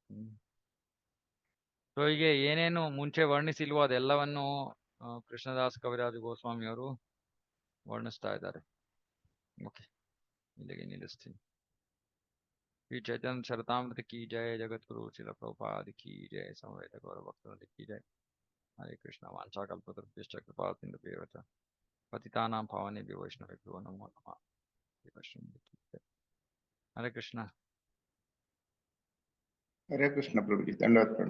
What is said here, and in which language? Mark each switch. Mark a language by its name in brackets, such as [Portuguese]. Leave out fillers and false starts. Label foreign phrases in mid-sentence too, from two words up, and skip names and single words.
[Kannada] ಸೊ ಹೀಗೆ ಏನೇನು ಮುಂಚೆ ವರ್ಣಿಸಿಲ್ವೋ ಅದೆಲ್ಲವನ್ನು ಕೃಷ್ಣದಾಸ್ ಕವಿರಾಜ ಗೋಸ್ವಾಮಿ ಅವರು ವರ್ಣಿಸ್ತಾ ಇದ್ದಾರೆ. ಓಕೆ, ಇಲ್ಲಿಗೆ ನಿಲ್ಲಿಸ್ತೀನಿ. [Hindi] श्री चैतन्य चरितामृत की जय, जगद्गुरु श्रील प्रभुपाद की जय, समवेत गौर भक्तवृंद की जय. [Sanskrit] ಹರೇ ಕೃಷ್ಣ. ವಾಂಛಾಕಲ್ಪತರುಭ್ಯಶ್ಚ ಕೃಪಾಸಿಂಧುಭ್ಯಶ್ಚ ಪತಿತಾನಾಂ ಪಾವನೇಭ್ಯೋ ವೈಷ್ಣವೇಭ್ಯೋ ನಮೋ ನಮಃ. ಹರೇ ಕೃಷ್ಣ. [Hindi] हरे कृष्ण प्रभु जी, दंडवत प्रणाम।